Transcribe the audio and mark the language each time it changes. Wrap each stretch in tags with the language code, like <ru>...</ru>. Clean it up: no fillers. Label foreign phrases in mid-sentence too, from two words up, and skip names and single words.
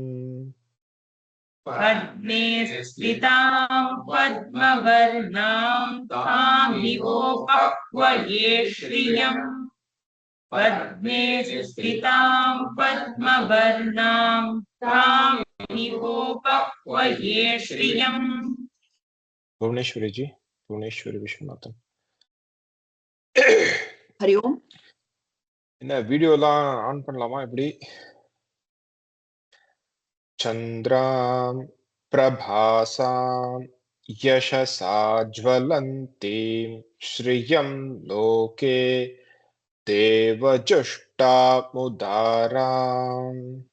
<sa>पद्मे स्थितां पद्मवर्णां तामिहोपह्वये श्रियम् पद्मे स्थितां पद्मवर्णां तामिहोपह्वये श्रियम् भुवनेश्वरी जी, भुवनेश्वरी विश्वनाथन. हरि ओम.</sa> <ta>என்ன வீடியோலாம் ஆன் பண்ணலாமா? எப்படி?</ta> <sa>चन्द्रां प्रभासां यशसा ज्वलन्तीं श्रियं लोके देवजुष्टामुदाराम्</sa>